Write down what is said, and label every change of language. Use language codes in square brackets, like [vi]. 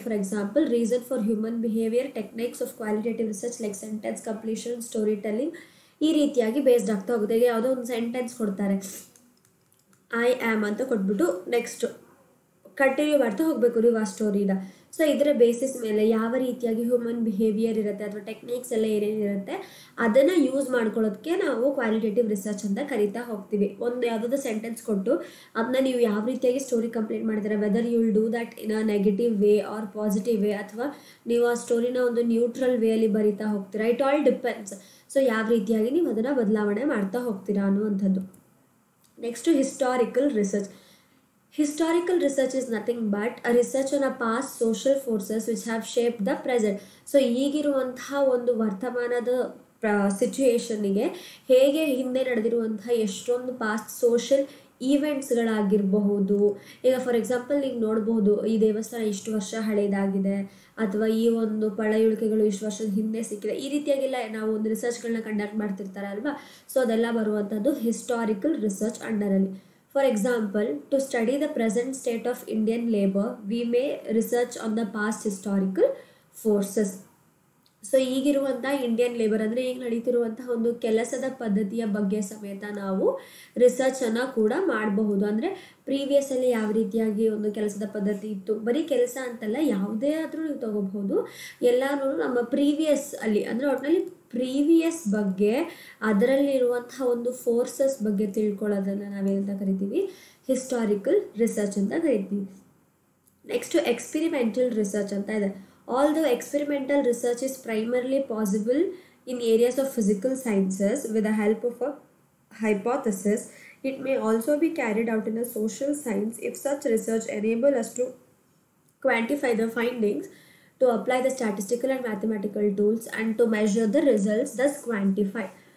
[en] For example, reason for human behavior, techniques of qualitative research like sentence completion, storytelling, [kn] ಈ ರೀತಿಯಾಗಿ based ಆಗ್ತಾ ಹೋಗುತ್ತೆ. ಈಗ ಯಾವುದೋ ಒಂದು ಸೆಂಟೆನ್ಸ್ ಕೊಡ್ತಾರೆ, ಐ ಆಮ್ ಅಂತ ಕೊಟ್ಬಿಟ್ಟು ನೆಕ್ಸ್ಟ್ ಕಂಟಿನ್ಯೂ ಮಾಡ್ತಾ ಹೋಗಬೇಕು ನೀವು ಆ ಸ್ಟೋರಿನ. ಸೊ ಇದರ ಬೇಸಿಸ್ ಮೇಲೆ ಯಾವ ರೀತಿಯಾಗಿ ಹ್ಯೂಮನ್ ಬಿಹೇವಿಯರ್ ಇರುತ್ತೆ ಅಥವಾ ಟೆಕ್ನಿಕ್ಸ್ ಎಲ್ಲ ಏನೇನಿರುತ್ತೆ ಅದನ್ನು ಯೂಸ್ ಮಾಡ್ಕೊಳ್ಳೋದಕ್ಕೆ ನಾವು ಕ್ವಾಲಿಟೇಟಿವ್ ರಿಸರ್ಚ್ ಅಂತ ಕರಿತಾ ಹೋಗ್ತೀವಿ. ಒಂದು ಯಾವುದಾದ್ರು ಸೆಂಟೆನ್ಸ್ ಕೊಟ್ಟು ಅದನ್ನ ನೀವು ಯಾವ ರೀತಿಯಾಗಿ ಸ್ಟೋರಿ ಕಂಪ್ಲೀಟ್ ಮಾಡಿದ್ರೆ, [en] whether you will do that in a negative way or positive way, [kn] ಅಥವಾ ನೀವು ಆ ಸ್ಟೋರಿನ ಒಂದು ನ್ಯೂಟ್ರಲ್ ವೇಯಲ್ಲಿ ಬರಿತಾ ಹೋಗ್ತೀರಾ, [en] It all depends. [kn] ಸೊ ಯಾವ ರೀತಿಯಾಗಿ ನೀವು ಅದನ್ನು ಬದಲಾವಣೆ ಮಾಡ್ತಾ ಹೋಗ್ತೀರಾ ಅನ್ನುವಂಥದ್ದು. Next historical research. [en] Historical research is nothing but a research on a past social forces which have shaped the present. [kn] So ಈಗಿರುವಂತಹ ಒಂದು ವರ್ತಮಾನದ ಸಿಚುಯೇಷನ್ನಿಗೆ ಹೇಗೆ ಹಿಂದೆ ನಡೆದಿರುವಂತಹ ಎಷ್ಟೊಂದು ಪಾಸ್ಟ್ ಸೋಷಲ್ ಈವೆಂಟ್ಸ್ಗಳಾಗಿರಬಹುದು. ಈಗ ಫಾರ್ ಎಕ್ಸಾಂಪಲ್ ನೀವು ನೋಡಬಹುದು, ಈ ದೇವಸ್ಥಾನ ಇಷ್ಟು ವರ್ಷ ಹಳೇದಾಗಿದೆ ಅಥವಾ ಈ ಒಂದು ಪಳೆಯುಳಿಕೆಗಳು ಇಷ್ಟು ವರ್ಷದ ಹಿಂದೆ ಸಿಕ್ಕಿದೆ, ಈ ರೀತಿಯಾಗೆಲ್ಲ ನಾವು ಒಂದು ರಿಸರ್ಚ್ಗಳನ್ನ ಕಂಡಕ್ಟ್ ಮಾಡ್ತಿರ್ತಾರೆ ಅಲ್ವಾ. ಸೊ ಅದೆಲ್ಲ ಬರುವಂಥದ್ದು historical research ಅಂಡರಲ್ಲಿ. [en] For example, to study the present state of Indian labor, we may research on the past historical forces. [kn] So ಈಗಿರುವಂಥ Indian labour ಅಂದರೆ ಈಗ ನಡೀತಿರುವಂತಹ ಒಂದು ಕೆಲಸದ ಪದ್ಧತಿಯ ಬಗ್ಗೆ ಸಮೇತ ನಾವು ರಿಸರ್ಚನ್ನು ಕೂಡ ಮಾಡಬಹುದು. ಅಂದರೆ ಪ್ರೀವಿಯಸ್ಸಲ್ಲಿ ಯಾವ ರೀತಿಯಾಗಿ ಒಂದು ಕೆಲಸದ ಪದ್ಧತಿ ಇತ್ತು, ಬರೀ ಕೆಲಸ ಅಂತಲ್ಲ, ಯಾವುದೇ ಆದರೂ ನೀವು ತಗೋಬಹುದು, ಎಲ್ಲನೂ ನಮ್ಮ ಪ್ರೀವಿಯಸ್ ಅಲ್ಲಿ ಅಂದರೆ ಒಟ್ಟಿನಲ್ಲಿ ಪ್ರೀವಿಯಸ್ ಬಗ್ಗೆ ಅದರಲ್ಲಿರುವಂತಹ ಒಂದು ಫೋರ್ಸಸ್ ಬಗ್ಗೆ ತಿಳ್ಕೊಳ್ಳೋದನ್ನು ನಾವೇನಂತ ಕರಿತೀವಿ, ಹಿಸ್ಟಾರಿಕಲ್ ರಿಸರ್ಚ್ ಅಂತ ಕರಿತೀವಿ. ನೆಕ್ಸ್ಟು ಎಕ್ಸ್ಪೆರಿಮೆಂಟಲ್ ರಿಸರ್ಚ್ ಅಂತ ಇದೆ. [en] Although experimental research is primarily possible in areas of physical sciences with the help of a hypothesis. It may also be carried out in a social science if such research enable us to quantify the findings, to apply the statistical and mathematical tools, and to measure the results, thus quantify.